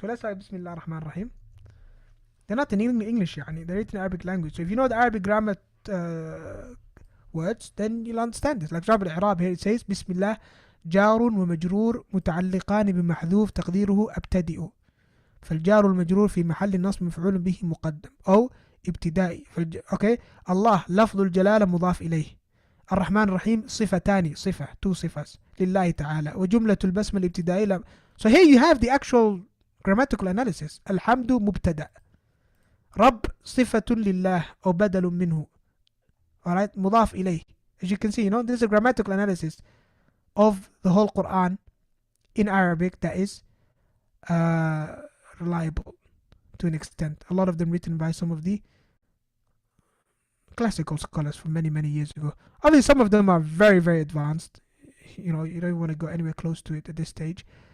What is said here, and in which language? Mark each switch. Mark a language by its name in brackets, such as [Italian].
[English] So let's say Bismillah ar-Rahman ar-Rahim. They're not in English, they're written in Arabic language. So if you know the Arabic grammar words, then you'll understand this. Like for example, الإعراب here it says بسم الله جار ومجرور متعلقان بمحذوف تقديره أبتدئ، فالجار والمجرور في محل نصب مفعول به مقدم أو ابتدائي. okay. [Arabic] الله لفظ الجلالة مضاف إليه. الرحمن الرحيم صفتان، صفة two صفات لله تعالى، وجملة البسمة الابتدائية. [English] So here you have the actual grammatical analysis. [Arabic] الحمد مبتدأ، رب صفة لله أو بدل منه. Alright, مضاف إليه. [English] As you can see, there's a grammatical analysis of the whole Quran in Arabic that is reliable to an extent. A lot of them written by some of the classical scholars from many, many years ago. Obviously, some of them are very, very advanced. You don't want to go anywhere close to it at this stage.